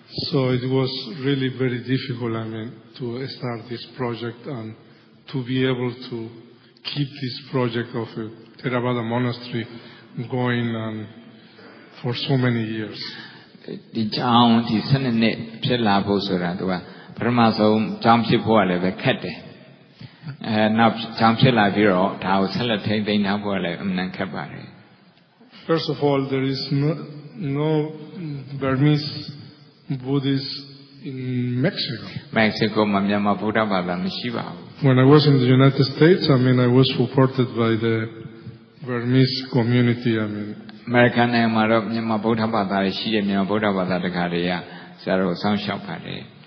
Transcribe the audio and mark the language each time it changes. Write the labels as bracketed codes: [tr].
[en] So it was really very difficult, to start this project and to be able to keep this project of a Theravada monastery going for so many years. [my] ဒီကြောင်းဒီ12နှစ်ဖြစ်လာဖို့ဆိုတာသူကပထမဆုံးကြောင်းဖြစ်ဖို့ကလည်းပဲခက်တယ်နောက်ကြောင်းဖြစ်လာပြီးတော့ဒါကိုဆက်လက်ထိန်းသိမ်းထားဖို့လည်းအမှန်ခက်ပါတယ် [en] First of all, there is no Burmese Buddhists in Mexico. [my] Mexico မှာမြန်မာဗုဒ္ဓဘာသာမရှိပါဘူး [en] When I was in the United States, I was supported by the Burmese community. [my] American နိုင်ငံမှာတော့မြန်မာဗုဒ္ဓဘာသာရှိတဲ့မြန်မာဗုဒ္ဓဘာသာတက္ကသိုလ်တွေကဆရာတော်ဆောင်းလျှောက်ပါတယ်